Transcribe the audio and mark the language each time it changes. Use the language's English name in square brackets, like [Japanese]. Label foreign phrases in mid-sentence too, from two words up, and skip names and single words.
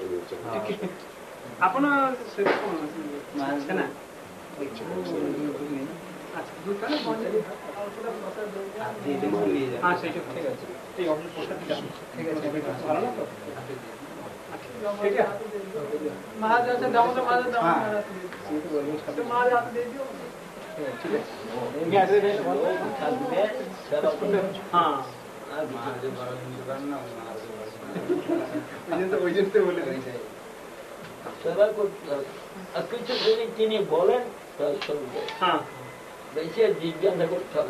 [Odia] ଆପଣ ନା ହଁ ସେଇଟା ଠିକ ଅଛି। ମହାରାଜ ଅଛନ୍ତି, ଦାମୋଦର ମହାରାଜ, ମହାରାଜ ହାତ ଦେଇଦିଅ। [Bangla] সেবা করতে হবে। আর কিছু যদি তিনি বলেন তার সঙ্গে বেশি জিজ্ঞাসা করতে হবে